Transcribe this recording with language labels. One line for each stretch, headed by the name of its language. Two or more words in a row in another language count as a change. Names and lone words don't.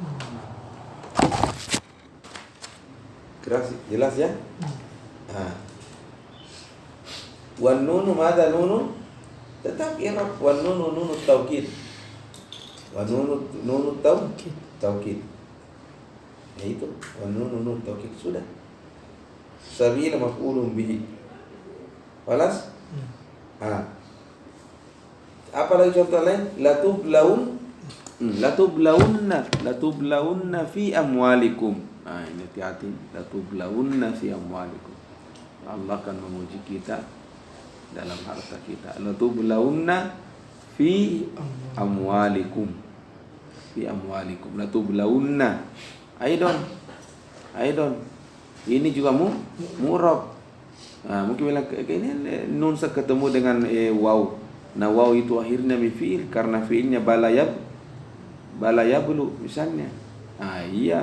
Indonesian: Jelas ya?
Arabic: والنون ماذا نون? Tetap إعراب والنون نون التوكيد. والنون توكيد.
Indonesian: Ya itu,
Arabic: والنون نون التوكيد
Indonesian: sudah.
Arabic: سبيلا مفعول به. Walas?
Indonesian: Apa lagi contoh lain?
Arabic: لتبلون في أموالكم.
Indonesian: Ini hati-hati.
Arabic: لتبلون في أموالكم.
Indonesian: Allah akan menguji kita dalam harta kita.
Arabic: لتبلون في أموالكم. في أموالكم. لتبلون. أيضا.
Indonesian: Ini juga mu'rab. Mungkin bilang ini nun ketemu dengan waw. Nah waw itu akhirnya fi'il karena fi'ilnya balayablu misalnya. Iya.